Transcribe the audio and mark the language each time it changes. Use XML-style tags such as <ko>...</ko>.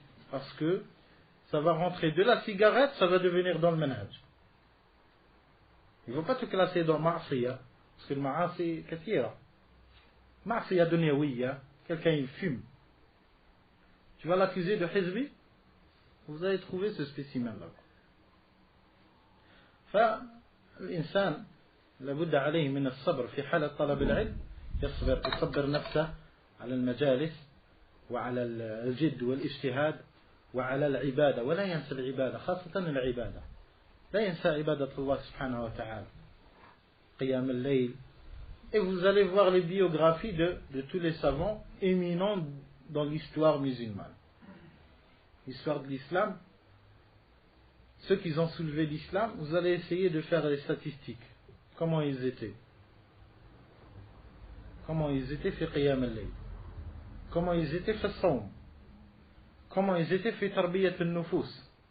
<fr>Parce que ça va rentrer de la cigarette, ça va devenir dans le manhaj. Il ne faut pas te classer dans ma'asiyah, parce que le ma'asi est kathira.</fr> <ar>Ma'asiyah dunyawiya,</ar> <fr>quelqu'un il fume. Tu vas l'accuser de hizbi, vous allez trouver ce spécimen-là.</fr> <ar>فالإنسان لابد عليه من الصبر في حالة طلب العلم يصبر نفسه على المجالس وعلى الجد والاجتهاد وعلى العبادة ولا ينسى العبادة خاصة العبادة لا ينسى عبادة الله سبحانه وتعالى قيام الليل.</ar> <fr>Et vous allez voir les biographies de tous les savants éminents dans l'histoire musulmane. L'histoire de l'islam, ceux qui ont soulevé l'islam, vous allez essayer de faire les statistiques. Comment ils étaient</fr> <ar>في قيام الليل,</ar> <fr>comment ils étaient</fr> <ar>في الصوم,</ar> <fr>comment ils étaient</fr> <ar>في تربية النفوس.</ar>